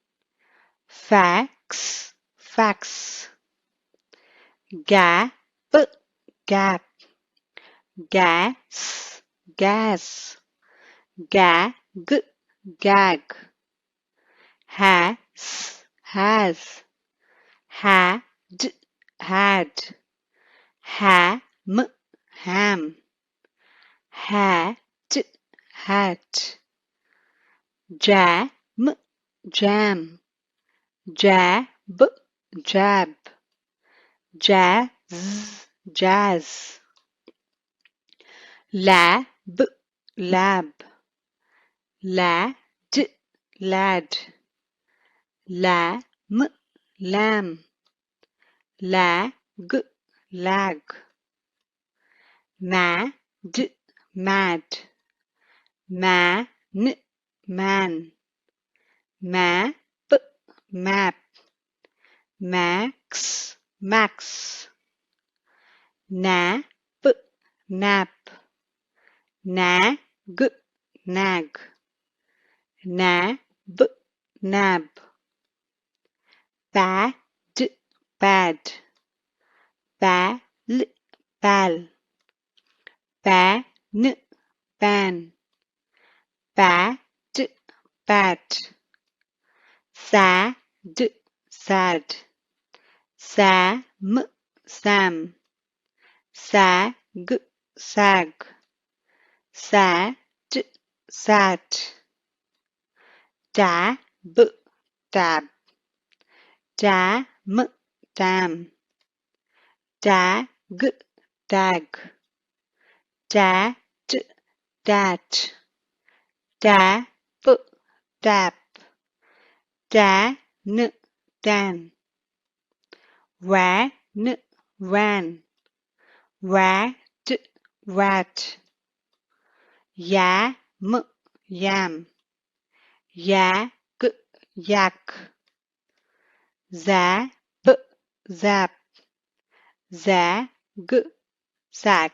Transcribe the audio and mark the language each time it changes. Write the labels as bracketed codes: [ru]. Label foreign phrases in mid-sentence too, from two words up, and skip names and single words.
[en] Fax, fax. Gap, gap. Gas, gas. Gag, gag. Has, has. Had, had. Ham, ham. Hat, hat. Jam, jam. Jab, jab. Jazz, jazz. Lab, lab. Lad, lad. Lamb, lamb. Lag, lag. Mad, mad. Man, man. Map, map. Max, max. Nap, nap. Nag, nag. Nab, nab. Bad, bad. Bal, bal. Ban, ban. Bat, bat. Sad, sad. Sam, sam. Sag, sag. Sad, sad. Dab, dab. Dam, dam. Dag, dag. Dat, dat. Dab, dab. Dan, dan. Ran, ran. Rat, rat. Yam, yam. Yak, yak. Zap, zap. Zag, zag.